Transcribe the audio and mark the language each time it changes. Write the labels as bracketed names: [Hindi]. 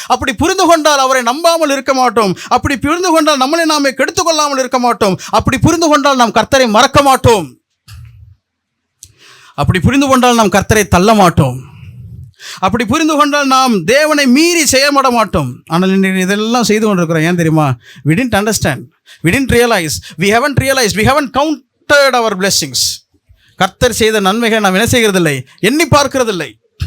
[Tamil] அப்படி புரிந்து கொண்டால் அவரை நம்பாமல் இருக்க மாட்டோம். அப்படி புரிந்து கொண்டால் நம்மளை நாமே கெடுத்துக் கொள்ளாமல் இருக்க மாட்டோம். அப்படி புரிந்து கொண்டால் நாம் கர்த்தரை மறக்க மாட்டோம். அப்படி புரிந்து கொண்டால் நாம் கர்த்தரை தள்ள மாட்டோம். அப்படி புரிந்து கொண்டால் நாம் தேவனை மீறி செயல்பட மாட்டோம். ஆனால் இதெல்லாம் செய்து கொண்டிருக்கிறோம். ஏன் தெரியுமா? [English] we didn't understand, we didn't realize, we haven't realized, we haven't counted our blessings. [Tamil] கர்த்தர் செய்த நன்மைகள் நாம் என்ன செய்கிறதில்லை? எண்ணி பார்க்கிறதில்லை.